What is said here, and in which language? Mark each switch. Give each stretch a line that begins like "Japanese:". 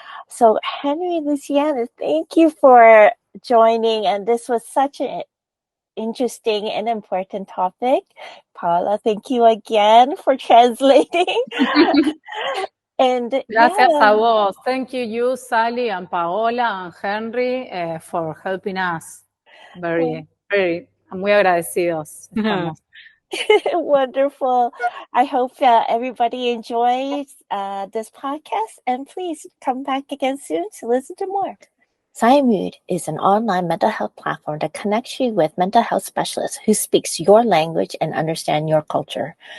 English: So Henry, Luciana, thank you for joining, and this was such an interesting and important topic. Paula, thank you again for translating. And
Spanish: Gracias
English: yeah,
Spanish: a vos.
English: Thank you, Sally and Paola and Henry, for helping us.
Spanish: Very, muy agradecidos estamos.
English: wonderful. I hope everybody enjoys this podcast, and please come back again soon to listen to more. SciMood is an online mental health platform that connects you with mental health specialists who speaks your language and understand your culture.